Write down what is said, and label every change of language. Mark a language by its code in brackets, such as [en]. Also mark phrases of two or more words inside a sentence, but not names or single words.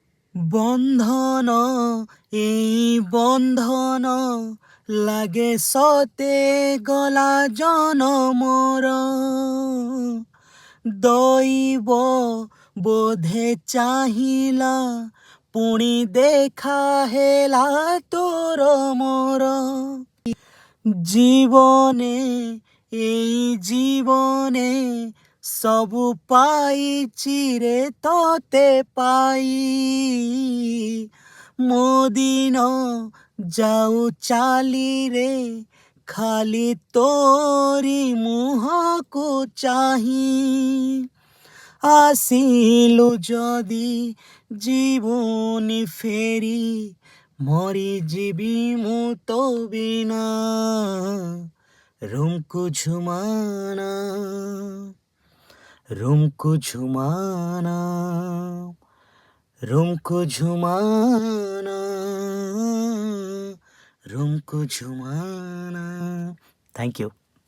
[or] ବନ୍ଧନ ଏଇ ବନ୍ଧନ ଲାଗେ ସତେ ଗଲା ଜନମର ଦୈବ ବୋଧେ ଚାହିଁଲା ପୁଣି ଦେଖା ହେଲା ତୋର ମୋର ଜୀବନେ ଏଇ ଜୀବନେ ସବୁ ପାଇଛି ରେ ତତେ ପାଇ ମୋ ଦିନ ଯାଉ ଚାଲିରେ ଖାଲି ତୋରି ମୁହଁକୁ ଚାହିଁ ଆସିଲୁ ଯଦି ଯିବୁନି ଫେରି ମରିଯିବି ମୁଁ ତୋ ବିନା ରୁମକୁ ଝୁମାନା ରୁମକୁ ଝୁମାନା ରୁମକୁ ଝୁମାନା ରୁମକୁ ଝୁମାନା। [en] Thank you.